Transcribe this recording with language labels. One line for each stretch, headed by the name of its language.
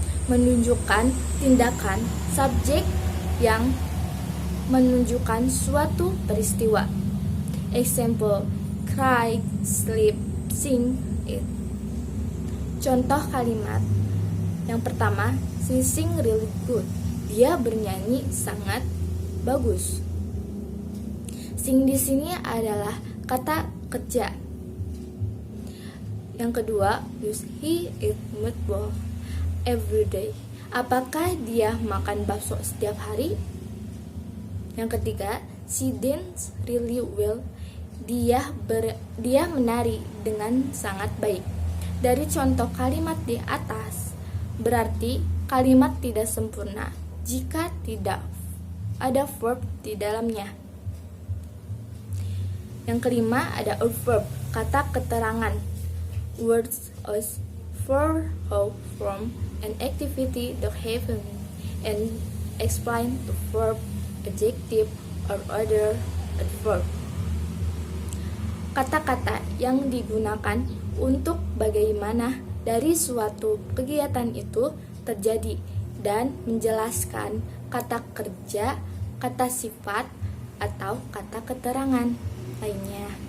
Indonesian: Menunjukkan tindakan subjek yang menunjukkan suatu peristiwa.
English: Example, cry, sleep, sing, eat.
Indonesian: Contoh kalimat. Yang pertama,
English: she sing really good.
Indonesian: Dia bernyanyi sangat bagus. Sing di sini adalah kata kerja. Yang kedua,
English: does he eat meatball every day?
Indonesian: Apakah dia makan bakso setiap hari? Yang ketiga,
English: she dance really well.
Indonesian: Dia menari dengan sangat baik. Dari contoh kalimat di atas, berarti kalimat tidak sempurna jika tidak ada verb di dalamnya. Yang kelima ada adverb, kata keterangan.
English: Words as for, how, from, an activity that happened, and explain the verb, adjective, or other adverb.
Indonesian: Kata-kata yang digunakan untuk bagaimana dari suatu kegiatan itu terjadi dan menjelaskan kata kerja, kata sifat, atau kata keterangan lainnya.